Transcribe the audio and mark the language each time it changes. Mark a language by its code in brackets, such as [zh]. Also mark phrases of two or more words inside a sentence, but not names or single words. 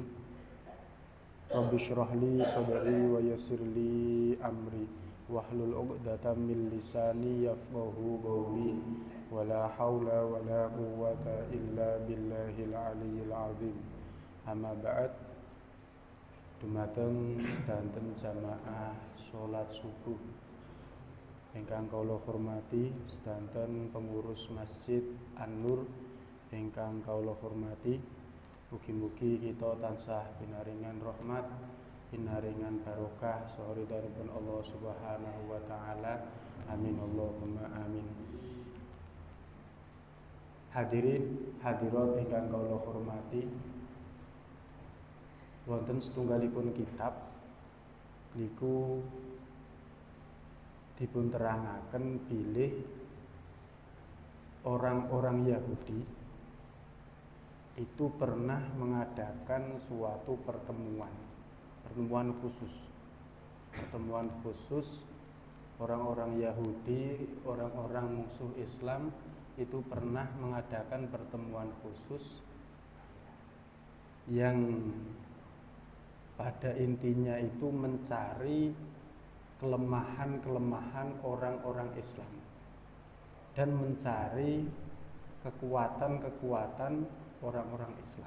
[ar] رب اشرح لي صدري ويسر لي أمري واحلل عقدة من لساني يفقهوا قولي ولا حول ولا قوة إلا بالله العلي العظيم. أما بعد. [jv] Dumateng sedanten jamaah salat subuh ingkang kula hormati, sedanten pengurus Masjid An-Nur ingkang kula hormati, mugi-mugi kita tansah pinaringan rahmat, pinaringan barokah saridhanipun Allah [ar] سبحانه وتعالى. آمين اللهم آمين. [jv] Hadirin hadirat ingkang kula hormati, wonten setunggalipun kitab niku dipunterangaken bilih [id] orang-orang Yahudi itu pernah mengadakan suatu pertemuan khusus orang-orang Yahudi, orang-orang musuh Islam itu pernah mengadakan pertemuan khusus yang pada intinya itu mencari kelemahan-kelemahan orang-orang Islam dan mencari kekuatan-kekuatan orang-orang Islam.